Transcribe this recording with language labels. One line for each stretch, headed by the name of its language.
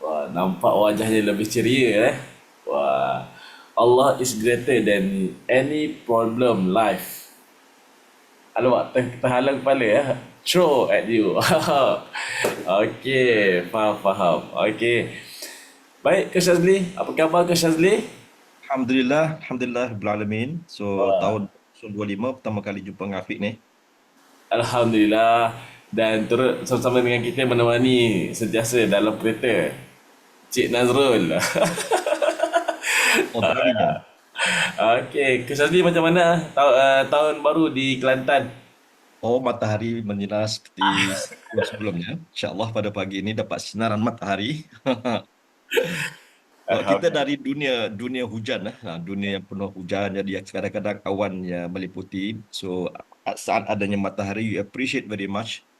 Malay: Wah, nampak wajahnya lebih ceria. Wah,
English: Allah is greater than any problem life.
Malay: Alamak, terhalang kepala ya.
English: Throw at you.
Malay: Okey, faham. Okey. Baik, Coach Azli. Apa khabar Coach Azli?
Arabic: Alhamdulillah Rabbil Alamin.
Malay: So tahun 2025 pertama kali jumpa dengan Afiq ni. Alhamdulillah. Dan turut sama-sama dengan kita menemani sentiasa dalam kereta Cik Nazrul. Oh, tadinya. Okey, Coach Azli macam mana tahun baru di Kelantan? Oh, matahari menyinar seperti sebelumnya. InsyaAllah pada pagi ini dapat sinaran matahari. Kalau kita dari dunia hujan, dunia yang penuh hujan, jadi kadang-kadang awannya meliputi.
English: So
Malay: saat adanya matahari,
English: you appreciate very much.